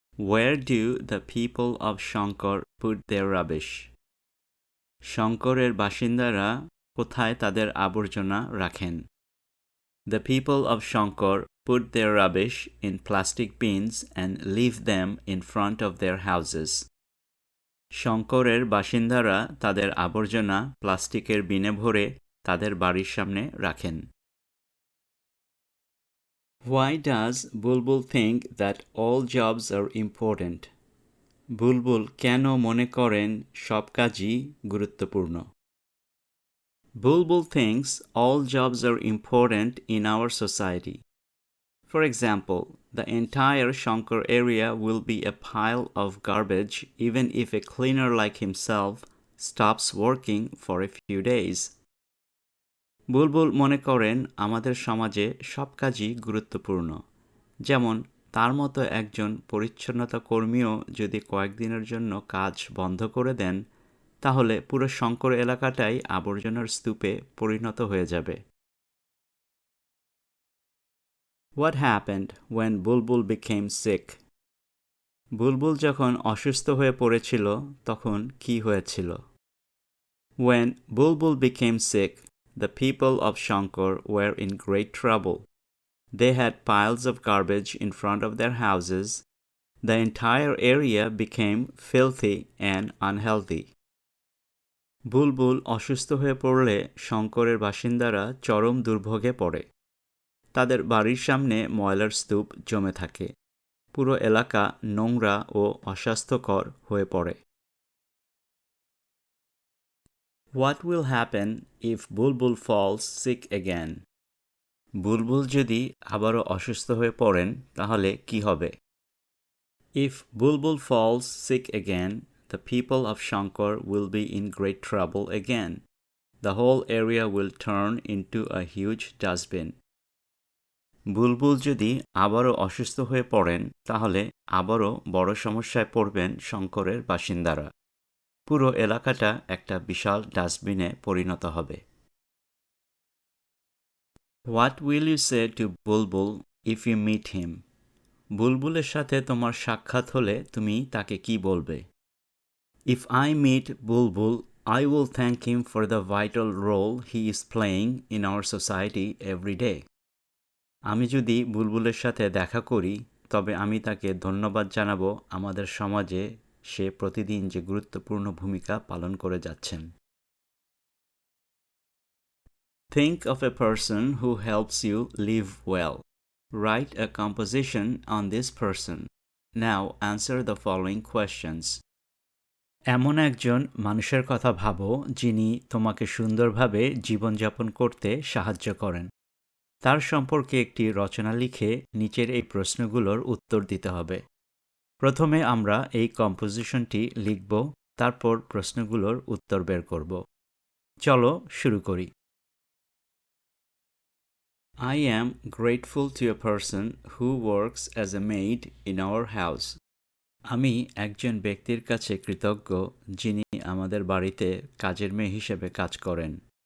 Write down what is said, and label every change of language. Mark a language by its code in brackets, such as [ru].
[en] Where do the people of Shankar put their rubbish? [bn] শঙ্করের বাসিন্দারা কোথায় তাদের আবর্জনা রাখেন? [en] The people of Shankar put their rubbish in plastic bins and leave them in front of their houses. [bn] শঙ্করের বাসিন্দারা তাদের আবর্জনা প্লাস্টিকের বিনে ভরে তাদের বাড়ির সামনে রাখেন। [en] Why does Bulbul think that all jobs are important? [bn] বুলবুল কেন মনে করেন সব কাজই গুরুত্বপূর্ণ? [en] Bulbul thinks all jobs are important in our society. For example, the entire Shankar area will be a pile of garbage even if a cleaner like himself stops working for a few days. [bn] বুলবুল মনে করেন আমাদের সমাজে সব কাজই গুরুত্বপূর্ণ। যেমন তার মতো একজন পরিচ্ছন্নতা কর্মীও যদি কয়েকদিনের জন্য কাজ বন্ধ করে দেন, তাহলে পুরো শঙ্কর এলাকাটাই আবর্জনার স্তূপে পরিণত হয়ে যাবে। [en] What happened when Bulbul became sick? [bn] বুলবুল যখন অসুস্থ হয়ে পড়েছিল তখন কি হয়েছিল? [en] When Bulbul became sick, the people of Shankar were in great trouble. They had piles of garbage in front of their houses. The entire area became filthy and unhealthy. [bn] বুলবুল অসুস্থ হয়ে পড়লে শঙ্করের বাসিন্দারা চরম দুর্ভোগে পড়ে। তাদের বাড়ির সামনে ময়লার স্তূপ জমে থাকে। পুরো এলাকা নোংরা ও অস্বাস্থ্যকর হয়ে পড়ে। [en] What will happen if Bulbul falls sick again? [bn] বুলবুল যদি আবারও অসুস্থ হয়ে পড়েন তাহলে কি হবে? [en] If Bulbul falls sick again, the people of Shankar will be in great trouble again. The whole area will turn into a huge dustbin. [bn] বুলবুল যদি আবারও অসুস্থ হয়ে পড়েন তাহলে আবারও বড় সমস্যায় পড়বেন শঙ্করের বাসিন্দারা। পুরো এলাকাটা একটা বিশাল ডাস্টবিনে পরিণত হবে। [en] What will you say to Bulbul if you meet him? [bn] বুলবুলের সাথে তোমার সাক্ষাৎ হলে তুমি তাকে কি বলবে? [en] If I meet Bulbul, I will thank him for the vital role he is playing in our society every day. [bn] আমি যদি বুলবুলের সাথে দেখা করি তবে আমি তাকে ধন্যবাদ জানাবো আমাদের সমাজে সে প্রতিদিন যে গুরুত্বপূর্ণ ভূমিকা পালন করে যাচ্ছেন। [en] Think of a person who helps you live well. Write a composition on this person. Now answer the following questions. [bn] এমন একজন মানুষের কথা ভাবো যিনি তোমাকে সুন্দরভাবে জীবনযাপন করতে সাহায্য করেন। তার সম্পর্কে একটি রচনা লিখে নিচের এই প্রশ্নগুলোর উত্তর দিতে হবে। প্রথমে আমরা এই কম্পোজিশনটি লিখব, তারপর প্রশ্নগুলোর উত্তর বের করব। চলো শুরু করি। [en] I am grateful to a person who works as a maid in our house. [bn] আমি একজন ব্যক্তির কাছে কৃতজ্ঞ যিনি আমাদের বাড়িতে কাজের মেয়ে হিসেবে কাজ করেন।